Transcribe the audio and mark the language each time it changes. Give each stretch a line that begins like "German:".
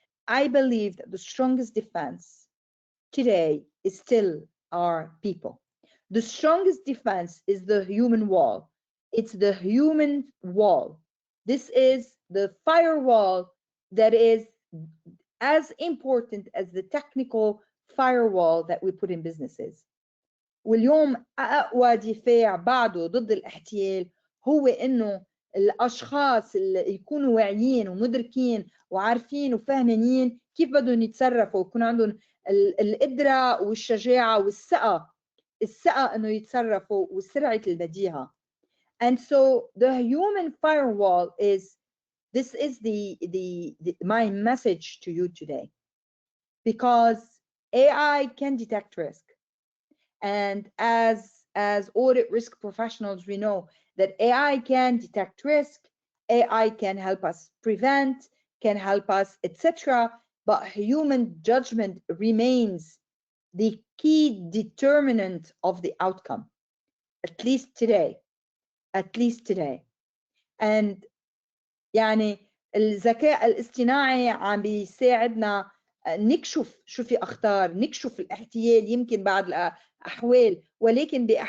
English: I believe that the strongest defense today is still our people. The strongest defense is the human wall. It's the human wall. This is the firewall that is as important as the technical firewall that we put in businesses.
Arabic: واليوم أقوى دفاع بعده ضد الاحتيال هو إنه الأشخاص اللي يكونوا واعيين ومدركين وعارفين وفاهمين كيف بدهم يتصرفوا، ويكون عندهم القدرة والشجاعة والثقة إنه يتصرفوا وسرعة البديهة.
English: And so the human firewall is, this is my message to you today, because AI can detect risk. And as audit risk professionals, we know that AI can detect risk, AI can help us prevent, can help us, etc. But human judgment remains the key determinant of the outcome, at least today.
Arabic: And يعني الذكاء الاصطناعي عم بيساعدنا نكشف شو في أخطار، نكشف الاحتيال يمكن بعض الأحوال، ولكن